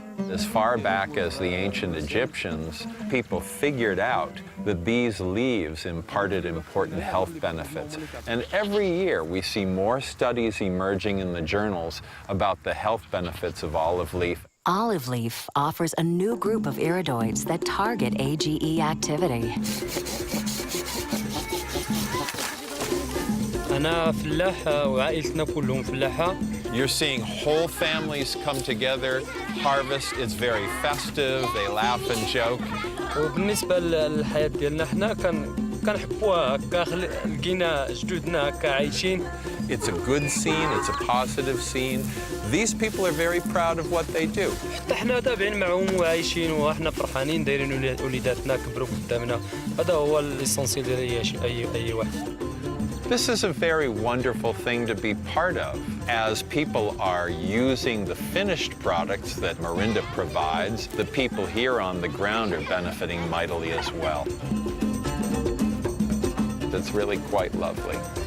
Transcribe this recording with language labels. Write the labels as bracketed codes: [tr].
[en] As far back as the ancient Egyptians, people figured out that these leaves imparted important health benefits. And every year we see more studies emerging in the journals about the health benefits of olive leaf. Olive leaf offers a new group of iridoids that target AGE activity. [ar] أنا فلاحة وعائلتنا كلهم فلاحة. [en] You're seeing whole families come together, harvest. It's very festive. They laugh and joke. [ar] وبالنسبة للحياة ديالنا حنا كنحبوها هكا لقينا جدودنا هكا عايشين. [en] It's a good scene. It's a positive scene. These people are very proud of what they do. [ar] حتى حنا تابعين معهم وعايشين وحنا فرحانين دايرين وليداتنا كبروا قدامنا. هذا هو الإسانسيال ديال أي واحد. [en] This is a very wonderful thing to be part of, as people are using the finished products that Marinda provides. The people here on the ground are benefiting mightily as well. It's really quite lovely.